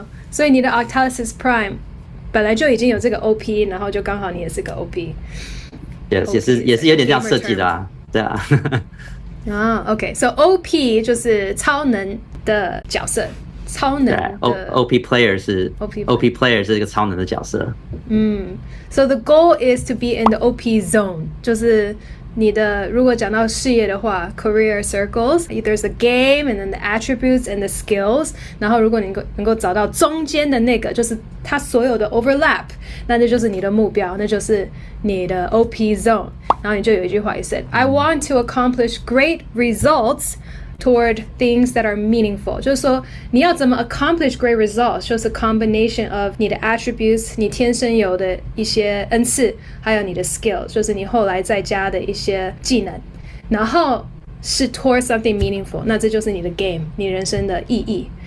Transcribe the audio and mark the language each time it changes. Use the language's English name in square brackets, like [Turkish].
[Chinese] 所以你的 Octalysis Prime 本来就已经有这个 OP， 然后就刚好你也是个 OP，也是有点这样设计的啊，对啊。 OK，so OP 就是超能的角色，超能的 OP player 是 OP player 是一个超能的角色。 [English] So the goal is to be in the OP zone， [Chinese] 就是你的如果讲到事业的话 ，career circles， [English] there's a game and then the attributes and the skills， [Chinese] 然后如果你能够找到中间的那个，就是它所有的 overlap， 那就是你的目标，那就是你的 OP zone。然后你就有一句话也 said， [English] I want to accomplish great results toward things that are meaningful， [Chinese] 就是说你要怎么 [English] accomplish great results， [Chinese] 就是 combination of 你的 attributes， 你天生有的一些恩赐，还有你的 skills， 就是你后来再加的一些技能，然后是 [English] toward something meaningful， [Chinese] 那这就是你的 game， 你人生的意义。